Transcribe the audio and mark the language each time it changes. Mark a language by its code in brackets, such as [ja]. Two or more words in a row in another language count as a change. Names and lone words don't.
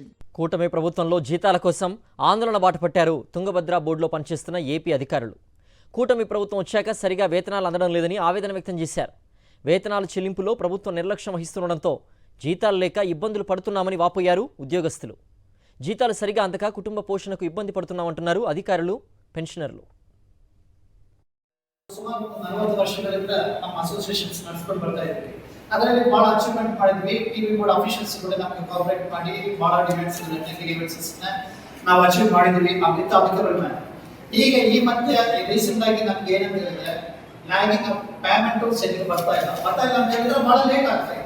[te] కూటమి ప్రభుత్వంలో జీతాల కోసం ఆందోళన బాటపట్టారు తుంగభద్ర బోర్డులో పనిచేస్తున్న ఏపీ అధికారులు. కూటమి ప్రభుత్వం వచ్చాక సరిగా వేతనాలు అందడం లేదని ఆవేదన వ్యక్తం చేశారు. వేతనాల చెల్లింపులో ప్రభుత్వం నిర్లక్ష్యం వహిస్తుండటంతో జీతాలు లేక ఇబ్బందులు పడుతున్నామని వాపోయారు ఉద్యోగస్తులు. జీతాలు సరిగా అందక కుటుంబ పోషణకు ఇబ్బంది పడుతున్నామంటున్నారు అధికారులు, పెన్షనర్లు. [kn] ಸುಮಾರು 40 ವರ್ಷಗಳಿಂದ ನಮ್ಮ ಅಸೋಸಿಯೇಷನ್ಸ್ ನಡೆಸ್ಕೊಂಡು ಬರ್ತಾ ಇದ್ದೀವಿ. ಅದರಲ್ಲಿ ಬಹಳ ಅಚೀವ್ಮೆಂಟ್ ಮಾಡಿದ್ವಿ. [en] TV board officials [kn] ಕೂಡ ನಮಗೆ ಕೋಆಪರೇಟ್ ಮಾಡಿ ಬಹಳ [en] demands events [kn] ನಾವು ಅಚೀವ್ ಮಾಡಿದ್ವಿ ಅಮಿತ ಅಧಿಕಾರಿಗಳನ್ನ. ಈಗ ಈ ಮಧ್ಯೆ ರೀಸೆಂಟ್ ಆಗಿ ನಮ್ಗೆ ಏನಂತ ಹೇಳಿದ್ರೆ [en] lagging payment [kn] ಸರಿಯಾಗಿ ಬರ್ತಾ ಇಲ್ಲ ಅಂತ ಹೇಳಿದ್ರೆ ಬಹಳ ಲೇಟ್ ಆಗ್ತಾ ಇದೆ.